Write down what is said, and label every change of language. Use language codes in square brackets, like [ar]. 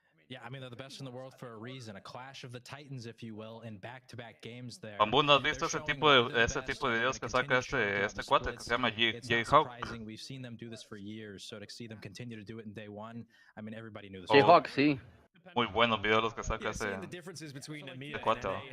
[en] Yeah, I mean, they're the best in the world for a reason. A clash of the titans, if you will, in back-to-back games there. [es] Bambú, ¿no has visto ese tipo de videos que saca este cuate que se llama J-Hawk? [en] We've seen them do this for years, so to see them continue to do it in day one, I mean, everybody knew this. [es] J-Hawk, sí. Muy buenos videos los que saca ese cuate.